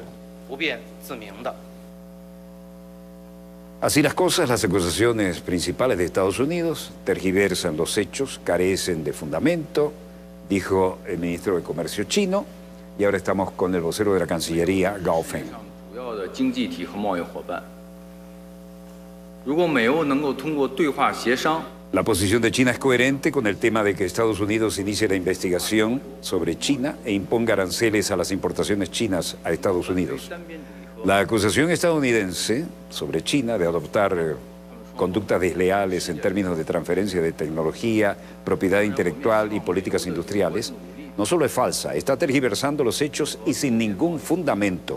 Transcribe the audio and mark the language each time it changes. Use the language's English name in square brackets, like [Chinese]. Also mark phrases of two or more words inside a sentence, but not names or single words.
[Spanish] Así las cosas, las acusaciones principales de Estados Unidos tergiversan los hechos, carecen de fundamento, dijo el ministro de Comercio chino, y ahora estamos con el vocero de la Cancillería, Gao Feng. [Chinese] 经济体和贸易伙伴。如果美欧能够通过对话协商。 [Spanish] La posición de China es coherente con el tema de que Estados Unidos inicie la investigación sobre China e imponga aranceles a las importaciones chinas a Estados Unidos. La acusación estadounidense sobre China de adoptar conductas desleales en términos de transferencia de tecnología, propiedad intelectual y políticas industriales no solo es falsa, está tergiversando los hechos y sin ningún fundamento.